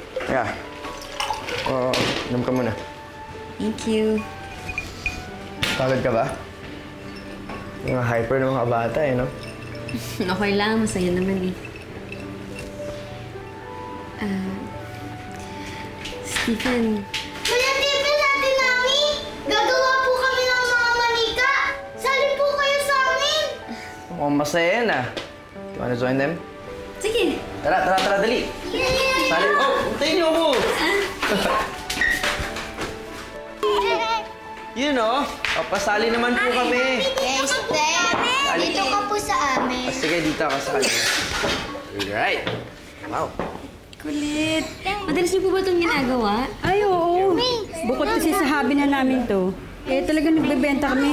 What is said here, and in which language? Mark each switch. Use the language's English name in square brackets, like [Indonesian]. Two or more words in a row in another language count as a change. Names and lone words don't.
[Filipino] Kaya, inom ka muna. [English] Thank you. [Filipino] Pagod ka ba? Yung hyper ng mga bata eh, no? Okay lang, masaya naman eh. Stephen. Kuya Stephen, Ate Nami! Gagawa po kami ng mga manika! Sali po kayo sa amin! Mukhang masaya yan ah. [English] You wanna join them? [Filipino] Sige. Tara, dali! Sali! Oh, hintayin niyo ako! [English] You know, [Filipino] papasali naman po kami. Yes, Dad! Dito ka po sa amin. Sige, dito ako sa kanya. Alright. Wow. Kulit. Madalas niyo po ba itong ginagawa? Ay, oo. Bukod kasi sa hobby na namin to, talagang nagbebenta kami.